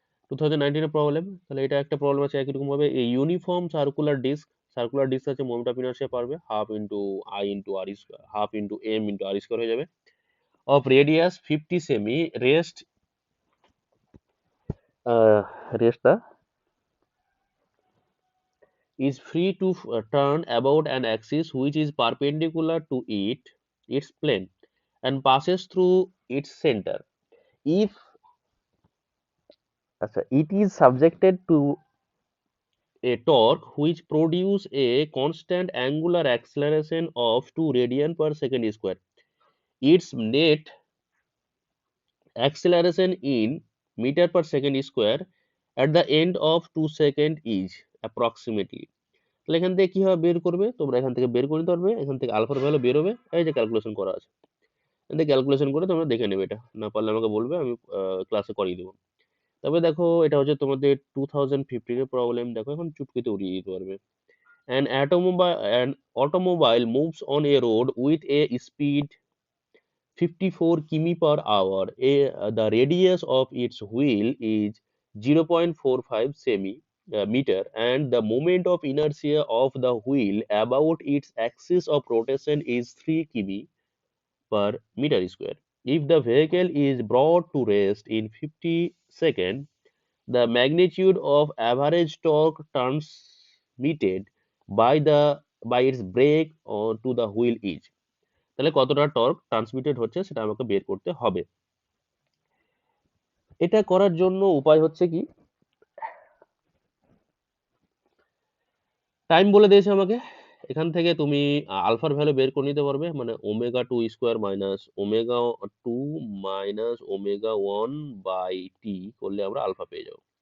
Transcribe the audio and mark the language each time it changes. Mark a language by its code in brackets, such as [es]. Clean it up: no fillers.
[bn] 2019 এর প্রবলেম, তাহলে এটা একটা প্রবলেম আছে একই রকম ভাবে, এই ইউনিফর্ম সার্কুলার ডিস্ক আছে, মোমেন্ট অফ ইনার্সিয়া পারবে half into I into আর square, half into M into আর square হয়ে যাবে, of radius 50 semi, rest rest the [en] is free to turn about an axis which is perpendicular to its plane and passes through its center. If it is subjected to a torque which produce a constant angular acceleration of 2 radian per second square, its net acceleration in meter per second square at the end of 2 second is approximately. [bn] তাহলে এখান থেকে কিভাবে বের করবে, তোমরা এখান থেকে বের করে নিতে পারবে, এখান থেকে আলফার ভ্যালু বের হবে, এই যে ক্যালকুলেশন করা আছে, এখান থেকে ক্যালকুলেশন করে তোমরা দেখে নেবে, এটা না পারলে আমাকে বলবে, আমি ক্লাসে করিয়ে দেবো। তবে দেখো এটা হচ্ছে তোমাদের 2015 এর প্রবলেম, দেখো এখন চুটকিতে উড়িয়ে দিতে পারবে। [en] An automobile moves on a road with a speed 54 km per hour. The radius of its wheel is 0.45 meter, and the moment of inertia of the wheel about its axis of rotation is 3 km per meter square. If the vehicle is brought to rest in 50 seconds, the magnitude of average torque transmitted by its brake to the wheel is, [bn] তাহলে কতটা torque transmitted হচ্ছে সেটা আমাকে বের করতে হবে। এটা করার জন্য উপায় হচ্ছে কি, টাইম বলে দিয়েছে আমাকে, এখান থেকে তুমি আলফার ভ্যালু বের করে নিতে পারবে, মানে omega two square minus omega two minus omega one by T করলে আমরা আলফা পেয়ে যাবো।